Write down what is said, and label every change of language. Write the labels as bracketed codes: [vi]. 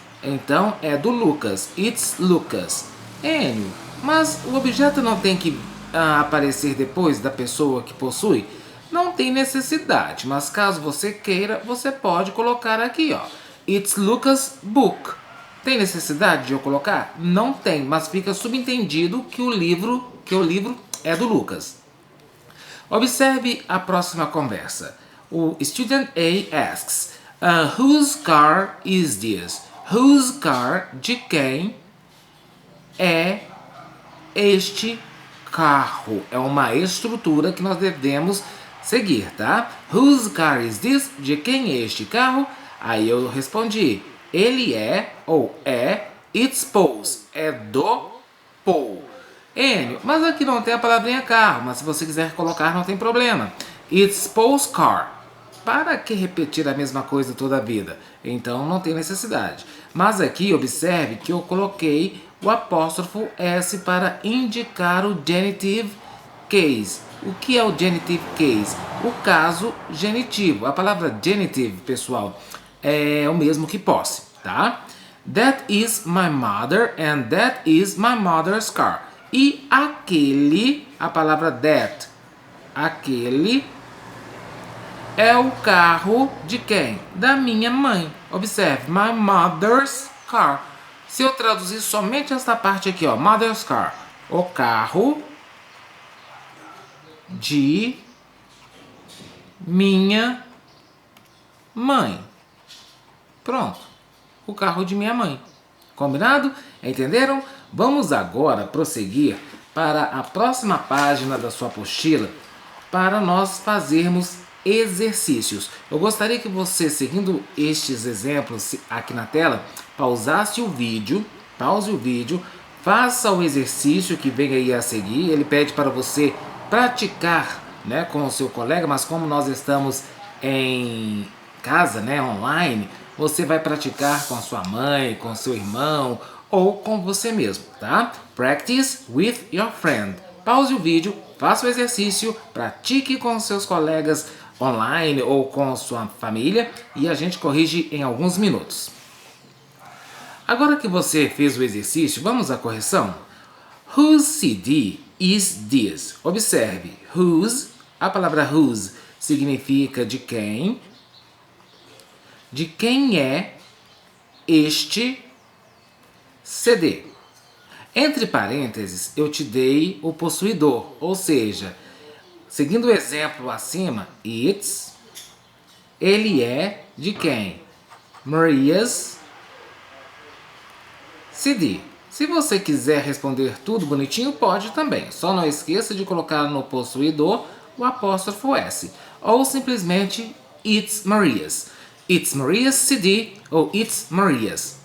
[pt] Então é do Lucas. [en] It's Lucas. [pt] Enio, mas o objeto não tem que aparecer depois da pessoa que possui? Não tem necessidade, mas caso você queira, você pode colocar aqui, ó. [en] It's Lucas' book. [pt] Tem necessidade de eu colocar? Não tem, mas fica subentendido que o livro é do Lucas. Observe a próxima conversa. [en] O student A asks, whose car is this? Whose car, [pt] de quem é este carro? É uma estrutura que nós devemos seguir, tá? [en] Whose car is this? [pt] De quem é este carro? Aí eu respondi, ele é, ou é, [en] it's Paul's, [pt] é do Paul. Enio, mas aqui não tem a palavrinha carro, mas se você quiser colocar não tem problema. [en] It's Paul's car. [pt] Para que repetir a mesma coisa toda a vida? Então não tem necessidade. Mas aqui observe que eu coloquei o apóstrofo S para indicar o genitive case. O que é o genitive case? O caso genitivo. A palavra genitive, pessoal, é o mesmo que posse, tá? [en] That is my mother and that is my mother's car. [pt] E aquele, a palavra that, aquele é o carro de quem? Da minha mãe. Observe, [en] my mother's car. [pt] Se eu traduzir somente esta parte aqui, ó, [en] mother's car, [pt] o carro de minha mãe. Pronto. O carro de minha mãe. Combinado? Entenderam? Vamos agora prosseguir para a próxima página da sua apostila para nós fazermos exercícios. Eu gostaria que você, seguindo estes exemplos aqui na tela, pausasse o vídeo, pause o vídeo, faça o exercício que vem aí a seguir. Ele pede para você praticar, né, com o seu colega, mas como nós estamos em casa, né, online, você vai praticar com a sua mãe, com seu irmão ou com você mesmo, tá? [en] Practice with your friend. [pt] Pause o vídeo, faça o exercício, pratique com seus colegas online ou com sua família e a gente corrige em alguns minutos. Agora que você fez o exercício, vamos à correção? [en] Whose CD is this? [pt] Observe, whose, a palavra whose significa de quem é este CD. Entre parênteses, eu te dei o possuidor, ou seja, seguindo o exemplo acima, it's, ele é de quem? [en] Maria's CD. [pt] Se você quiser responder tudo bonitinho, pode também. Só não esqueça de colocar no possuidor o apóstrofo S. Ou simplesmente [en] it's Maria's. It's Maria's CD ou it's Maria's.